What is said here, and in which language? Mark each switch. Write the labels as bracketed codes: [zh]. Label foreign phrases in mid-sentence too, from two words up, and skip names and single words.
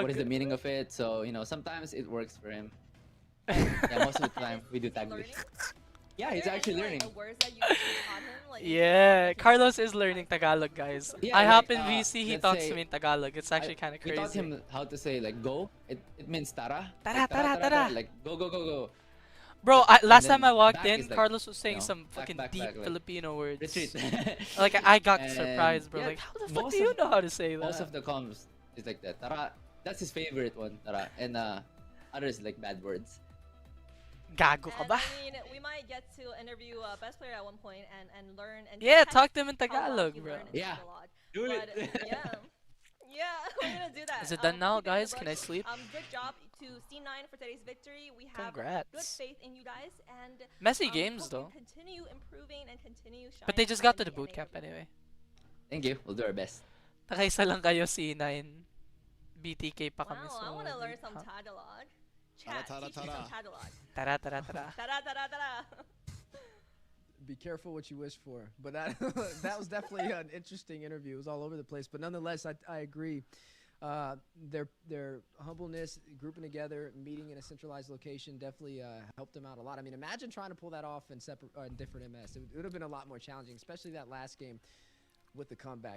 [en] what is the meaning of it? So you know, sometimes it works for him. Yeah, most of the time we do Taglish. Learning? Yeah, Are he's there actually any, learning. Like, words that you actually taught him? Like, Yeah, Carlos is learning Tagalog, guys. Yeah, I like, hop in VC, he let's talks say to me in Tagalog. It's actually kind of We taught crazy. him how to say like go. It means tara. Tara, Like, [tl] tara, tara. [en] Like go go go go. Bro, last then time I walked back in, is like, Carlos was saying you know, some back, fucking back, deep back, like, Filipino words. Retreat. Like, I got And, surprised, bro. yeah, Like, how the fuck most do you of- know how to say that? Most of the comms is like that. Tara. That's his favorite one. Tara. And others like bad words. [tl] Gago ka [en] And, [tl] ba? [en] I mean, we might get to interview best player at one point and learn and Yeah, test talk to him in how well Tagalog, you bro. learn in Yeah. Tagalog. Do But it. yeah, we're gonna do that. Is it done now, keep it in the guys? Can I books. sleep? Good job to C9 for today's victory. We have good Congrats. faith in you guys and Messy games, hope though. you continue improving and continue shining. But they just got to in the boot camp NA. anyway. Thank you. We'll do our best. [tl] Nakaisa lang kayo C9. BTK pa kami. [en] Wow, I want to learn some Huh? Tagalog. Chat, Tara, teach me tara. some Tagalog. [tl] Tara, tara, tara. Tara, tara, tara. [en] Be careful what you wish for. But that that was definitely an interesting interview. It was all over the place. But nonetheless, I agree. Their humbleness, grouping together, meeting in a centralized location definitely helped them out a lot. I mean, imagine trying to pull that off in separate different MS. It would have been a lot more challenging, especially that last game with the comeback.